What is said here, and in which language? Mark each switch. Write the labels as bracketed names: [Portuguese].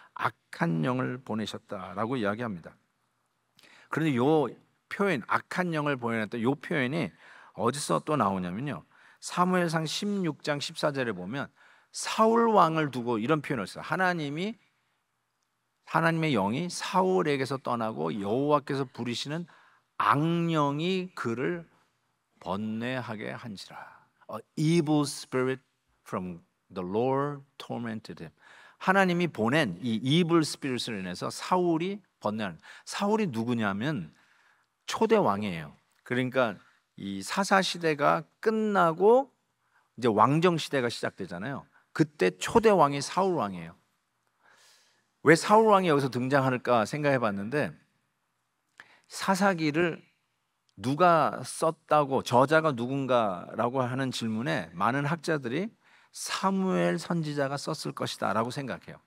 [Korean] 악한 영을 보내셨다라고 이야기합니다. 그런데 요 표현, 악한 영을 보내셨다, 요 표현이 어디서 또 나오냐면요, 사무엘상 16장 14절에 보면 사울 왕을 두고 이런 표현을 했어요. 하나님의 영이 사울에게서 떠나고 여호와께서 부리시는 악령이 그를 번뇌하게 한지라. [English] A evil spirit from the Lord tormented him. [Korean] 하나님이 보낸 이 evil spirit을 인해서 사울이 번뇌하는. 사울이 누구냐면 초대 왕이에요. 그러니까 이 사사 시대가 끝나고 이제 왕정 시대가 시작되잖아요. 그때 초대 왕이 사울 왕이에요. 왜 사울 왕이 여기서 등장할까 생각해 봤는데, 사사기를 누가 썼다고, 저자가 누군가라고 하는 질문에 많은 학자들이 사무엘 선지자가 썼을 것이다 라고 생각해요.